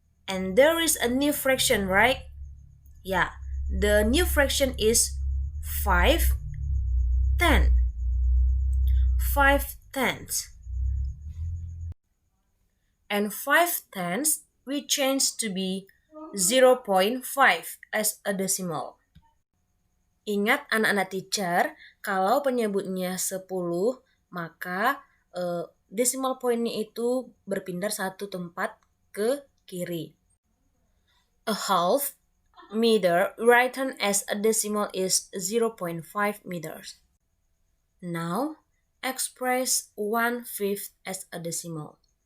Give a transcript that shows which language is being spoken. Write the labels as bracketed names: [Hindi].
[English] And there is a new fraction, right? Yeah, the new fraction is 5 10. 5 tenths. And 5 tenths we change to be 0.5 as a decimal. [Indonesian] Ingat anak-anak teacher, kalau penyebutnya 10, maka decimal pointnya itu berpindah satu tempat ke kiri. [English] A half meter written as a decimal is 0.5 meters. Now, express 1/5 as a decimal.